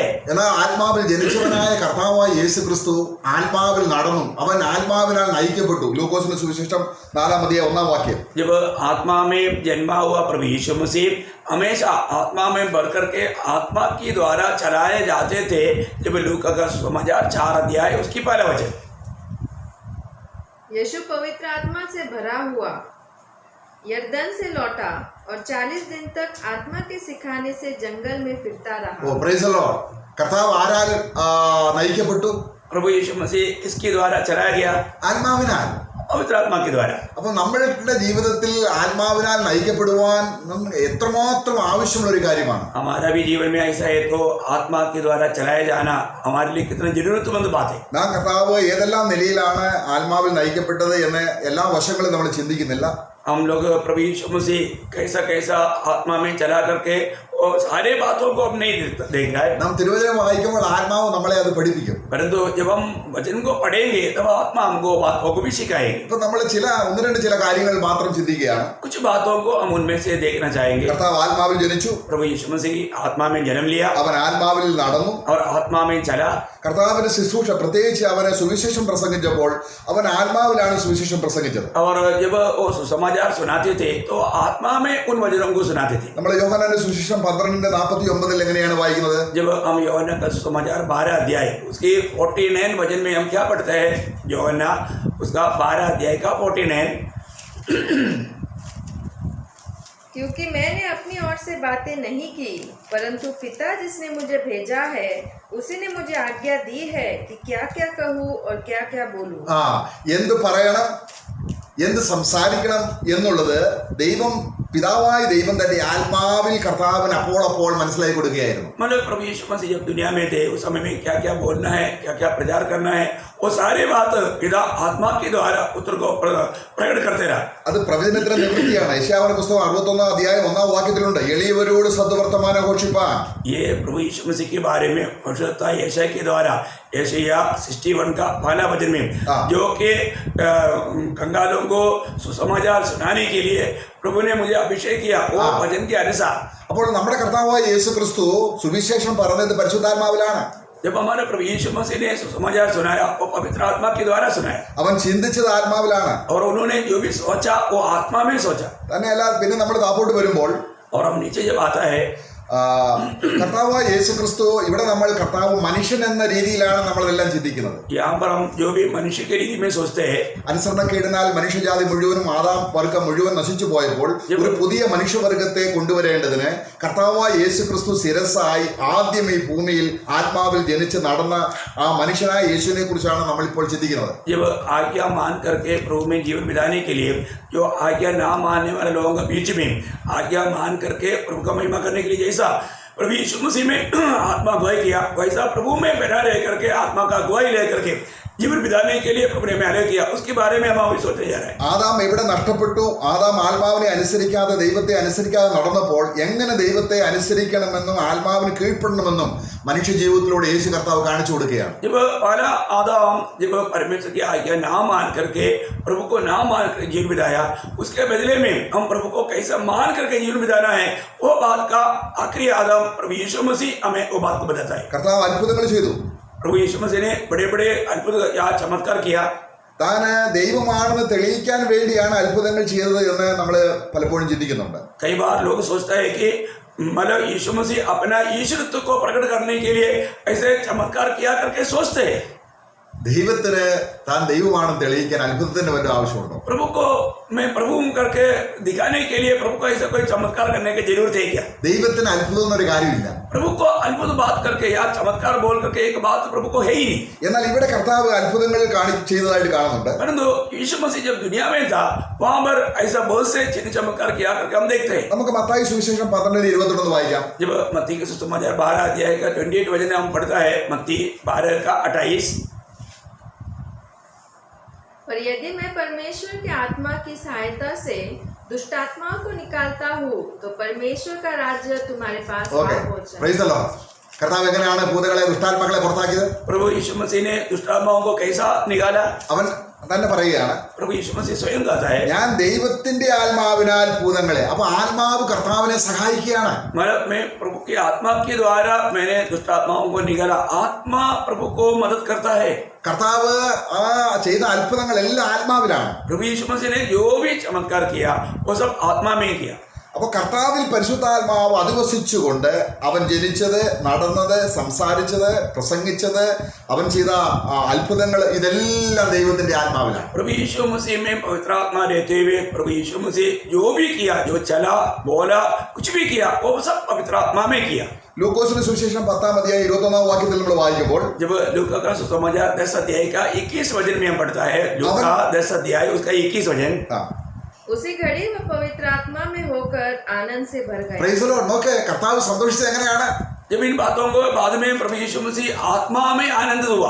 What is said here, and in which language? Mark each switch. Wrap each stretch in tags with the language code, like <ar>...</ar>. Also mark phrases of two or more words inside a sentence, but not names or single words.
<ml>എന്നാൽ ആത്മാവിൽ ജനിച്ചവനായ കർത്താവായ യേശു ക്രിസ്തു ആത്മാവിൽ നടന്നു. അവൻ ആത്മാവിനാൽ നയിക്കപ്പെട്ടു. ലൂക്കോസിന്റെ സുവിശേഷം 4-ാം അധ്യായം 1-ാം വാക്യം.</ml> <hi>जब आत्मा में जन्मा हुआ प्रभु यीशु मसीह हमेशा आत्मा में बढ़ करके आत्मा के द्वारा चलाए जाते थे. जब लूका का समाचार 4 अध्याय उसकी पहला वचन. यीशु पवित्र आत्मा से भरा हुआ यरदन से लौटा और 40 दिन तक आत्मा के सिखाने से जंगल में फिरता रहा.</hi> <en>Oh praise the Lord.</en> <ml>കർത്താവ് ആരാൽ നയിക്കപ്പെട്ടു?</ml> <hi>प्रभु यीशु मसीह इसके द्वारा चलाया गया</hi> <ml>ആത്മാവിനാൽ.</ml> <hi>पवित्र आत्मा के द्वारा.</hi> <ml>അപ്പൊ നമ്മളുടെ ജീവിതത്തിൽ ആത്മാവിനാൽ നയിക്കപ്പെടുവാൻ എത്രമാത്രം ആവശ്യമുള്ള ഒരു കാര്യമാണ്.</ml> <hi>हमारा भी जीवन में ऐसा है तो आत्मा के द्वारा चलाया जाना हमारे लिए कितना जरूरतमंद बात है.</hi> <ml>നാം കർത്താവ് ഏതെല്ലാം നിലയിലാണ് ആത്മാവിൽ നയിക്കപ്പെട്ടത് എന്ന് എല്ലാ വശങ്ങളും നമ്മൾ ചിന്തിക്കുന്നില്ല.</ml> <hi>हम लोग प्रभु यीशु मसीह कैसा कैसा आत्मा में चला करके और सारे बातों को अब नहीं देख रहा है.</hi> <ml>നാം തിരുവചനം വായിക്കുമ്പോൾ ആത്മാവ് നമ്മളെ അത് പഠിപ്പിക്കും.</ml> <hi>परंतु जब हम वचन को पढ़ेंगे तब आत्मा हमको बातों को भी सिखाएगी.</hi> <ml>ഇപ്പൊ നമ്മൾ ചില കാര്യങ്ങൾ മാത്രം ചിന്തിക്കുകയാണ്.</ml> <hi>कुछ बातों को हम उनमें से देखना चाहेंगे.</hi> <ml>കർത്താവ് ആത്മാവിൽ ജനിച്ചു.</ml> <hi>प्रभु यीशु मसीह आत्मा में जन्म लिया</hi> <ml>അവൻ ആത്മാവിൽ നടന്നു.</ml> <hi>और आत्मा में चला.</hi> <ml>കർത്താവിന്റെ ശുശ്രൂഷ പ്രത്യേകിച്ച് അവനെ സുവിശേഷം പ്രസംഗിച്ചപ്പോൾ അവൻ ആത്മാവിലാണ് സുവിശേഷം പ്രസംഗിച്ചത്.</ml> <hi>और जब वो सुसमाचार सुनाते थे तो आत्मा में उन वचनों को सुनाते थे.</hi> <ml>നമ്മൾ യോഹന്നാന്റെ സുവിശേഷം 12:49 എങ്ങനെയാണ് വായിക്കുന്നത്?</ml> <hi>जब हम യോഹന്നാൻ का सुसमाचार 12 अध्याय उसके 49 वचन में हम क्या पढ़ते हैं? योहन्ना उसका 12 अध्याय का 49. क्योंकि मैंने अपनी ओर से बातें नहीं की परंतु पिता जिसने मुझे भेजा है उसी ने मुझे आज्ञा दी है कि क्या क्या कहूँ और क्या क्या बोलूँ.</hi> <ml>എന്ത് പറയണം എന്ത് സംസാരിക്കണം എന്നുള്ളത് ദൈവം പിതാവായ ദൈവം തന്റെ ആത്മാവിൽ കർത്താവിന് അപ്പോൾ മനസ്സിലാക്കി കൊടുക്കുകയായിരുന്നു.</ml> <hi>मतलब प्रभु यीशु मसीह जब दुनिया में थे उस समय में क्या क्या बोलना है, क्या क्या प्रचार करना है, वो सारे बात पिता आत्मा के द्वारा पुत्र को प्रकट करते रहा.</hi> <ml>അത് പ്രവചനത്തിന്റെ നിവൃത്തിയാണ്. യെശയ്യാവിന്റെ പുസ്തകം 61 അധ്യായം 1 വാക്യത്തിലുണ്ട്, എളിയവരോട് സദ്വർത്തമാനം ഘോഷിപ്പാൻ.</ml> <hi>ये प्रभु यीशु मसीह के बारे में भविष्यवक्ता यशायाह के द्वारा यशायाह 61 का पहला वचन में जो कि कंगालों को सुसमाचार सुनाने के लिए प्रभु ने मुझे अभिषेक किया, वो वचन के अनुसार.</hi> <ml>അപ്പോൾ നമ്മുടെ കർത്താവായ യേശു ക്രിസ്തു സുവിശേഷം പറഞ്ഞത് പരിശുദ്ധാത്മാവിലാണ്.</ml> <hi>जब हमारे प्रभु यीशु मसीह ने सुसमाचार सुनाया वो पवित्र आत्मा के द्वारा सुनाया,</hi> <ml>അവൻ ചിന്തിച്ചത് ആത്മാവിലാണ്.</ml> <hi>और उन्होंने जो भी सोचा वो आत्मा में सोचा.</hi> <ml>തന്നെയല്ല, പിന്നെ നമ്മൾ താപ്പോട്ട് വരുമ്പോൾ</ml> <hi>और हम नीचे जब आता है</hi> <ml>കർത്താവായ യേശു ക്രിസ്തു, ഇവിടെ നമ്മൾ കർത്താവ് മനുഷ്യൻ എന്ന രീതിയിലാണ് നമ്മളെല്ലാം ചിന്തിക്കുന്നത്.</ml> <hi>यहाँ पर हम जो भी मनुष्य के रीति में सोचते हैं,</hi> <ml>അനുസരണക്കേടിനാൽ മനുഷ്യജാതി മുഴുവനും ആദാം വർഗം മുഴുവൻ നശിച്ചു പോയപ്പോൾ ഒരു പുതിയ മനുഷ്യവർഗത്തെ കൊണ്ടുവരേണ്ടതിന് കർത്താവായ യേശു ക്രിസ്തു ശിരസ്സായി ആദ്യം ഈ ഭൂമിയിൽ ആത്മാവിൽ ജനിച്ച് നടന്ന ആ മനുഷ്യനായ യേശുവിനെ കുറിച്ചാണ് നമ്മളിപ്പോൾ ചിന്തിക്കുന്നത്.</ml> <hi>जब आज्ञा मान करके प्रभु में जीवन बिताने के लिए जो आज्ञा ना मानने वाले लोगों के बीच में आज्ञा मान करके प्रभु का महिमा करने के लिए जैसा प्रभु यीशु मसीह में आत्मा अगुवाई किया, वैसा प्रभु में बैठा रह करके आत्मा का अगुवाई ले करके जीवन बिताने के लिए प्रभु ने आगे किया. उसके बारे में हम अभी सोचते जा रहे हैं.</hi> <ml>ആദാം എവിടെ നഷ്ടപ്പെട്ടു? ആദാം ആത്മാവിനെ അനുസരിക്കാതെ ദൈവത്തെ അനുസരിക്കാതെ നടന്നപ്പോൾ എങ്ങനെ ദൈവത്തെ അനുസരിക്കണമെന്നും ആത്മാവിന് കീഴ്പ്പെടണമെന്നും മനുഷ്യ ജീവിതത്തിലൂടെ യേശു കർത്താവ് കാണിച്ചു കൊടുക്കുകയാണ്.</ml> <hi>जब पहला आदम जब परमेश्वर की आज्ञा ना मान करके प्रभु को ना मान कर जीवन बिताया, उसके बदले में हम प्रभु को कैसा मान करके जीवन बिताना है, वो बात का आखिरी आदम प्रभु यीशु मसीह हमें वो बात को बताता है.</hi> <ml>കർത്താവ് അത്ഭുതങ്ങൾ ചെയ്തു.</ml> <hi>प्रभु यीशु मसीह ने बड़े बड़े अद्भुत या चमत्कार किया.</hi> <ml>താൻ ദൈവമാണെന്ന് തെളിയിക്കാൻ വേണ്ടിയാണ് അത്ഭുതങ്ങൾ ചെയ്തത് എന്ന് നമ്മൾ പലപ്പോഴും ചിന്തിക്കുന്നുണ്ട്.</ml> <hi>कई बार लोग सोचता है कि मतलब यीशु मसीह अपना ईश्वरत्व को प्रकट करने के लिए ऐसे चमत्कार किया करके सोचते हैं.</hi> <ml>ദൈവത്തിന് താൻ ദൈവമാണെന്ന് തെളിയിക്കാൻ അത്ഭുതത്തിന് വല്ല ആവശ്യമുണ്ടോ?</ml> <hi>प्रभु को मैं प्रभु करके दिखाने के लिए प्रभु को ऐसा कोई चमत्कार करने की जरूरत है क्या?</hi> <ml>ദൈവത്തിന് അത്ഭുതം എന്നൊരു കാര്യമില്ല.</ml> <hi>प्रभु को अद्भुत बात करके या चमत्कार बोल करके एक बात प्रभु को है ही नहीं.</hi> <ml>എന്നാൽ ഇവിടെ കർത്താവ് അത്ഭുതങ്ങൾ ചെയ്തതായിട്ട് കാണുന്നുണ്ട്.</ml> <hi>परंतु यीशु मसीह जब दुनिया में था वहां पर ऐसा बहुत से चिन्ह चमत्कार किया करके हम देखते हैं.</hi> <ml>നമുക്ക് മത്തായി സുവിശേഷം 12:21 വായിക്കാം.</ml> <hi>जब मत्ती के सुसमाचार 12 अध्याय का 28 वचन हम पढ़ता है, मत्ती 12 का 28. पर यदि मैं परमेश्वर के आत्मा की सहायता से दुष्ट आत्माओं को निकालता हूँ तो परमेश्वर का राज्य तुम्हारे पास</hi> <ml>ഓക്കെ,</ml> <hi>आ पहुंचा.</hi> <en>praise the Lord.</en> <ml>കർത്താവ് എങ്ങനെയാണ് ഭൂതകളെ ദുഷ്ടാത്മാക്കളെ പുറത്താക്കിയത്?</ml> <hi>प्रभु यीशु मसीह ने दुष्ट आत्माओं को कैसा निकाला?</hi> <ml>അവൻ തന്നെ പറയുകയാണ്,</ml> <hi>प्रभु यीशु मसीह स्वयं कहता है,</hi> <ml>ഞാൻ ദൈവത്തിന്റെ ആത്മാവിനാൽ ഭൂതങ്ങളെ. അപ്പൊ ആത്മാവ് കർത്താവിനെ സഹായിക്കുകയാണ്.</ml> <hi>मतलब मैं प्रभु की आत्मा के द्वारा मैंने दुष्ट आत्माओं को निकाला. आत्मा प्रभु को मदद करता है.</hi> <ml>കർത്താവ് ആ ചെയ്ത അത്ഭുതങ്ങൾ എല്ലാം ആത്മാവിലാണ്.</ml> <hi>प्रभु यीशु मसीह ने जो भी चमत्कार किया वो सब आत्मा में किया.</hi> <ml>അപ്പോൾ കർത്താവിൽ പരിശുദ്ധാത്മാവ് അധിവസിച്ചുകൊണ്ട് അവൻ ജനിച്ചത്, നടന്നത്, സംസാരിച്ചത്, പ്രസംഗിച്ചത്, അവൻ ചെയ്ത അത്ഭുതങ്ങൾ ഇതെല്ലാം ദൈവത്തിന്റെ ആത്മാവിലാണ്.</ml> <hi>प्रभु यीशु मसीह में पवित्र आत्मा रहते हुए प्रभु यीशु मसीह जो भी किया, जो चला बोला कुछ भी किया वो सब पवित्र आत्मा में किया.</hi> <ml>ലൂക്കോസിന്റെ സുവിശേഷം 10 അധ്യായം 21 വാക്യത്തിൽ നമ്മൾ വായിക്കുമ്പോൾ</ml> <hi>जब लूका का सुसमाचार 10 अध्याय का 21 वचन में हम पढ़ता है, लूका 10 अध्याय उसका 21 वचन. उसी घड़ी वह पवित्र आत्मा में होकर आनंद से भर गए.</hi> <en>praise the Lord.</en> <ml>നോക്ക്, കർത്താവ് സന്തോഷിച്ചത് എങ്ങനെയാണ്?</ml> <hi>जब इन बातों को बाद में प्रभु यीशु मसीह आत्मा में आनंदित हुआ.</hi>